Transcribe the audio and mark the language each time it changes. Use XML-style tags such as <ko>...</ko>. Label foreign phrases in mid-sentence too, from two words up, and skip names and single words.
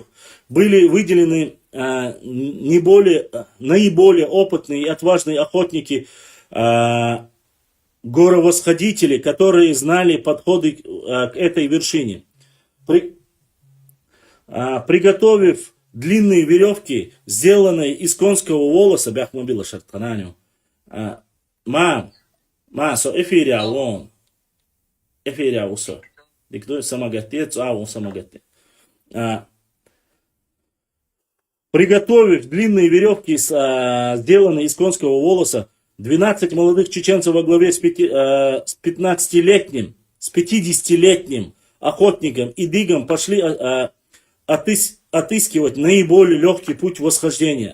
<ru>Были выделены наиболее опытные и отважные охотники, горовосходители, которые знали подходы к этой вершине. Приготовив длинные веревки, сделанные из конского волоса, бяхмобила шарткананю, со эфиря вон, эфиря усо, диктует самогатец, он самогатец. Приготовив длинные веревки, сделанные из конского волоса, 12 молодых чеченцев во главе с 50-летним охотником Идигом пошли отыскивать наиболее легкий путь восхождения.</ru>